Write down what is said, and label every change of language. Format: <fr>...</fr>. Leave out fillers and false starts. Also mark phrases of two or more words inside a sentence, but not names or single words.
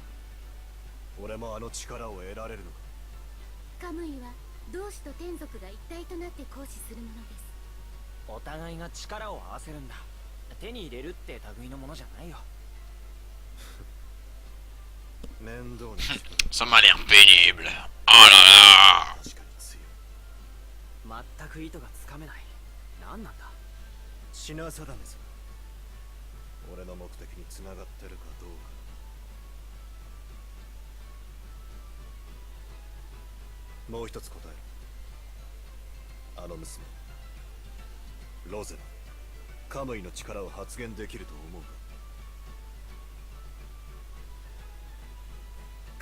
<ja>俺もあの力を得られるのか？カムイは同志と天族が一体となって行使するものです。お互いが力を合わせるんだ。手に入れるって類のものじゃないよ。面倒な力。</ja> <fr>Ça m'a l'air pénible. Oh là là.</fr> <ja>確かに強い。全く意図がつかめない。何なんだ？品定めさ。俺の目的に繋がってるかどうか。もう一つ答えろ。あの娘ロゼはカムイの力を発現できると思うか？</ja>